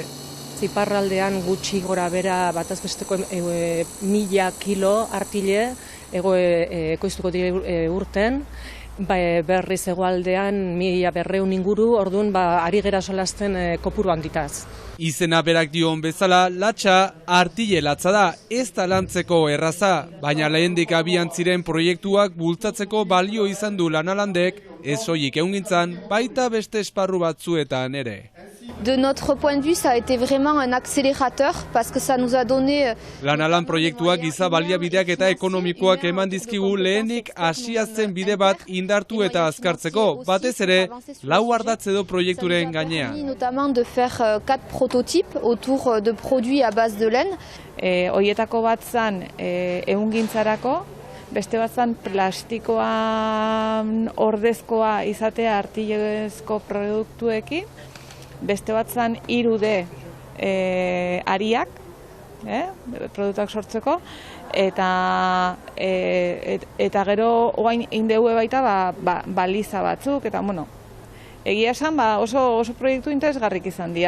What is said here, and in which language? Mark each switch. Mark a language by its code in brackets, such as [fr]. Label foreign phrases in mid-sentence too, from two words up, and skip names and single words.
[eu] Iparraldean gutxi gora bera batazbesteko 1000 kilo artile ekoiztuko dira urten, berriz hegoaldean 1200 inguru, orduan ari gera solasten kopuru handitaz. Izena berak dion bezala, latxa artile latza da, ez da lantzeko erraza, baina lehendik abian ziren proiektuak bultzatzeko balio izan du Lanalandek, ez soilik ehungintzan, baita beste esparru batzuetan ere. [fr] De notre point de vue, ça a été vraiment un accélérateur parce que ça nous a donné... [eu] Lanalan proiektuak giza baliabideak eta ekonomikoak eman dizkigu lehenik hasia zen bide bat indartu eta azkartzeko, batez ere 4 ardatz edo proiekturen gainean. [fr] Notamment de faire 4 prototypes autour de produits à base de laine. [eu] Hoietako bat zan ehungintzarako, beste bat zan plastikoan ordezkoa izatea artilezko produktuekin, beste bat zan 3D ariak, produktuak sortzeko, eta gero oain indeue baita baliza batzuk, eta egia esan oso proiektu interesgarrik izan dira.